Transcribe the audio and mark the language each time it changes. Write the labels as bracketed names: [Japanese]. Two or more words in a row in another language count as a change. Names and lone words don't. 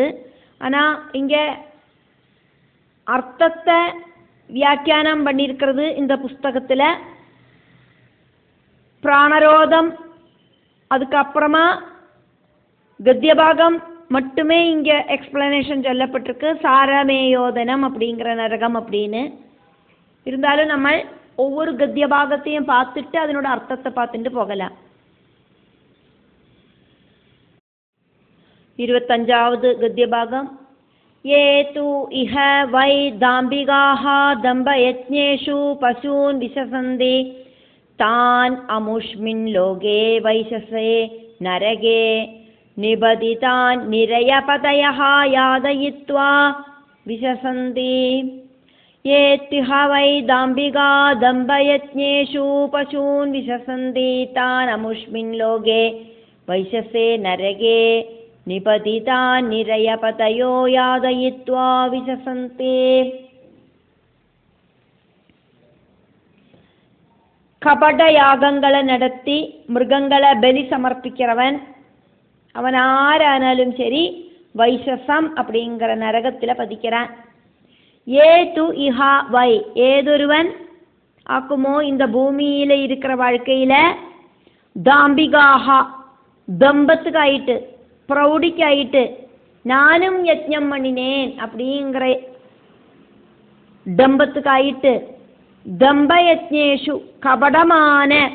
[Tamil] ஆனால் இங்கே அர்த்தத்தை வியாக்கியானம் பண்ணியிருக்கிறது இந்த புஸ்தகத்தில் பிராணரோதம், அதுக்கப்புறமா கத்தியபாகம் மட்டுமே இங்கே எக்ஸ்பிளனேஷன் சொல்லப்பட்டிருக்கு, சாரமேயோதனம் அப்படிங்கிற நரகம் அப்படின்னு. இருந்தாலும் நம்ம ஒவ்வொரு கத்திய பாகத்தையும் பார்த்துட்டு அதனோட அர்த்தத்தை பார்த்துட்டு போகலாம். 25வது கத்திய பாகம். [Sanskrit] ये तु इह वै दाम्बिगाः दम्भयज्ञेषु पशून् विशसन्ति तान् अमुष्मिन् लोके वैशसे नरके निबदितान् निरयपतयः यादयित्वा विशसन्ति. ये तिह वै दाम्बिगा दम्भयज्ञेषु पशून् विशसन्ति तान् अमुष्मिन् लोके वैशसे नरके निपतितान् निरयपतयो यादयित्वा विशसन्ति. [Tamil] கபட யாகங்களை நடத்தி மிருகங்களை பலி சமர்ப்பிக்கிறவன் அவன் ஆரானாலும் சரி வைசசம் அப்படிங்கிற நரகத்தில் பதிக்கிறான். [Sanskrit] ये तु इह वै, [Tamil] ஏதொருவன் ஆக்குமோ இந்த பூமியில் இருக்கிற வாழ்க்கையில் தாம்பிகாஹா தம்பத்துக்காயிட்டு பிரௌடிக்காயிட்டு நானும் யஜ்ஞம் பண்ணினேன் அப்படிங்கிற தம்பத்துக்காயிட்டு தம்பயஜ்ஞேஷு கபடமான